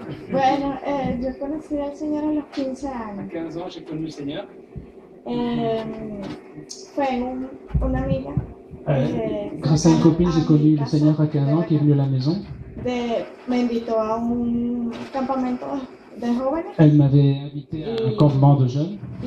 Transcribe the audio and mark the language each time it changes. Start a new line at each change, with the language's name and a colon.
Spanish: Bueno, yo conocí al Señor a los 15
French: À
Spanish: años.
French: 15 ans, j'ai connu le Seigneur.
Spanish: Fue una amiga.
French: Grâce à une copine, j'ai connu le Seigneur à 15 ans qui est venu à la maison.
Spanish: Me invitó a un campamento de jóvenes.
French: Elle m'avait invité à un campement de jeunes.